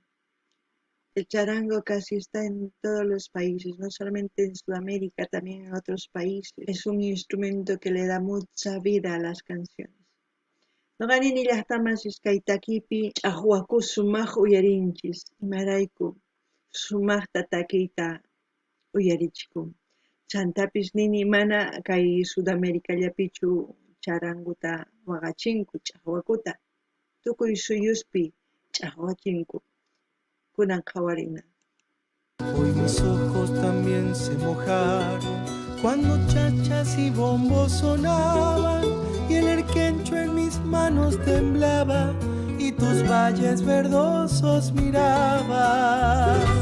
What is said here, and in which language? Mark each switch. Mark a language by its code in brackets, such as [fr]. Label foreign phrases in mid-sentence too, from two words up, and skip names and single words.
[es] El charango casi está en todos los países, no solamente en Sudamérica, también en otros países. Es un instrumento que le da mucha vida a las canciones. [qu] Noqanini llaqtamasis kay takipi ch'aqwakus sumaq uyarinchis, imarayku sumaqta takiyta uyarichikun. Chantapis nini mana kay Sudamericallapichu charanguta waqachinku ch'aqwakuta. Tukuy suyuspi ch'aqwachinku. Kunan qhawarina. [es] Hoy mis ojos también se mojaron cuando chachas y bombos sonaban y el erquencho en mis manos temblaba y tus valles verdosos miraba.